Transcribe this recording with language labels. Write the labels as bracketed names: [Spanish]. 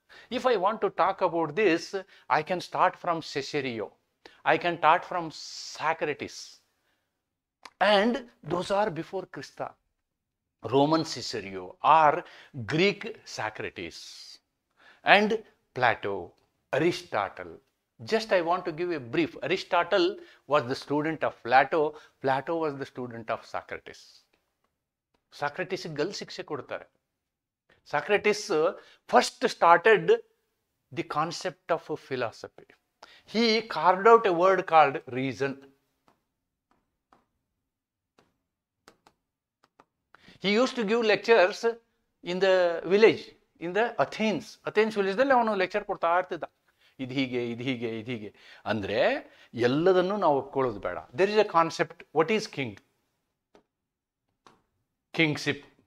[English] If I want to talk about this, I can start from Cicero, I can start from Socrates, and those are before Krista. Roman Cicero or Greek Socrates, and Plato, Aristotle. Just I want to give a brief. Aristotle was the student of Plato, Plato was the student of Socrates. [Kannada] Socrates gal ಶಿಕ್ಷೆ ಕೊಡ್ತಾರೆ. [English] Socrates first started the concept of philosophy. He carved out a word called reason. He used to give lectures in the village, in the Athens village [Kannada] dalli avanu lecture ಕೊಡ್ತಾ ಇರ್ತಿದ್ದ. ಇದು ಹೀಗೆ ಅಂದ್ರೆ ಎಲ್ಲದನ್ನು ನಾವು ಒಪ್ಕೊಳ್ಳೋದು ಬೇಡ. [English] There is a concept. What is kingship?